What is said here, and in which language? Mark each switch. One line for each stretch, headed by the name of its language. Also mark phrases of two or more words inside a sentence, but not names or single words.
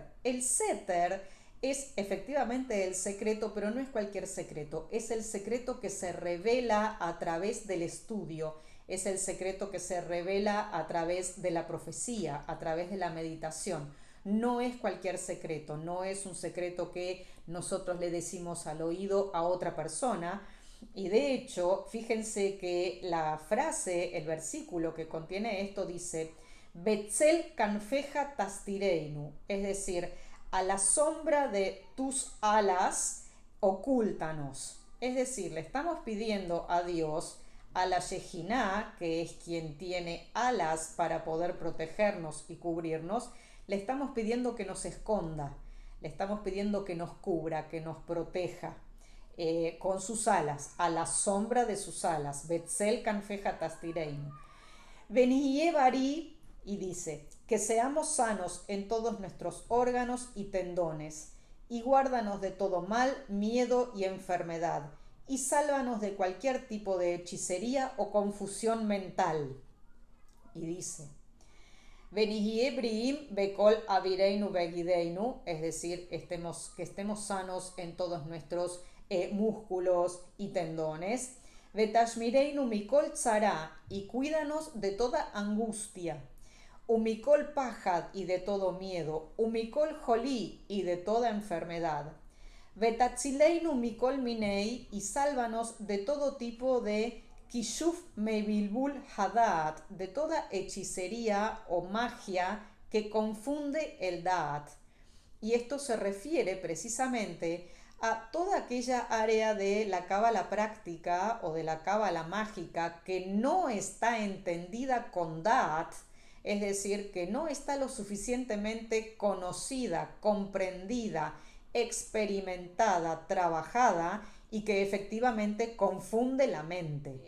Spanish: El seter es efectivamente el secreto, pero no es cualquier secreto, es el secreto que se revela a través del estudio, es el secreto que se revela a través de la profecía, a través de la meditación. No es cualquier secreto, no es un secreto que nosotros le decimos al oído a otra persona. Y de hecho, fíjense que la frase, el versículo que contiene esto dice,
Hebrew: בצל כנפיך תסתירנו,
Spanish: es decir, a la sombra de tus alas, ocúltanos. Es decir, le estamos pidiendo a Dios, a la Shejiná, que es quien tiene alas para poder protegernos y cubrirnos, le estamos pidiendo que nos esconda, le estamos pidiendo que nos cubra, que nos proteja con sus alas, a la sombra de sus alas.
Hebrew: בצל כנפיך תסתירנו. ונהיה בריא,
Spanish: y dice, que seamos sanos en todos nuestros órganos y tendones, y guárdanos de todo mal, miedo y enfermedad, y sálvanos de cualquier tipo de hechicería o confusión mental. Y dice,
Hebrew: ונהיה בריאים בכל איברינו בגידינו,
Spanish: es decir, que estemos sanos en todos nuestros músculos y tendones.
Hebrew: ותשמרנו מכל צרה,
Spanish: y cuídanos de toda angustia.
Hebrew: ומכל פחד,
Spanish: y de todo miedo.
Hebrew: ומכל חולי,
Spanish: y de toda enfermedad.
Hebrew: ותצילנו מכל מיני,
Spanish: y sálvanos de todo tipo de
Hebrew: כישוף מבלבול הדעת,
Spanish: de toda hechicería o magia que confunde el daat. Y esto se refiere precisamente a toda aquella área de la cábala práctica o de la cábala mágica que no está entendida con daat, es decir, que no está lo suficientemente conocida, comprendida, experimentada, trabajada y que efectivamente confunde la mente.